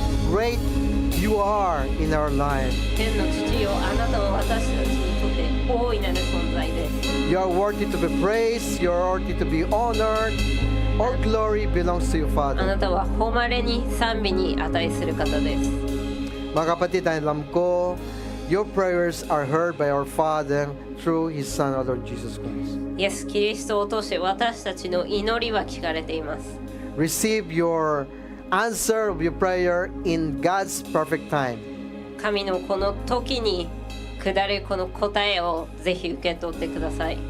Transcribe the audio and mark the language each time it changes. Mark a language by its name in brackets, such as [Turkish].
[English] great you are in our life. [Japanese] 天の父よ、あなたは私たちにとって大いなる存在です。 [English] You are worthy to be praised. You are worthy to be honored. All glory belongs to you, [Japanese] あ [English] Father. [Japanese] なたは誉れに賛美に値する方です。 [Filipino] Mga kapatid, alam ko, [English] your prayers are heard by our Father through His Son, our Lord Jesus Christ. [Japanese] イエス・キリストを通して私たちの祈りは聞かれています。 [English] Receive your answer of your prayer in God's perfect time. [Japanese] 神のこの時に下るこの答えをぜひ受け取ってください。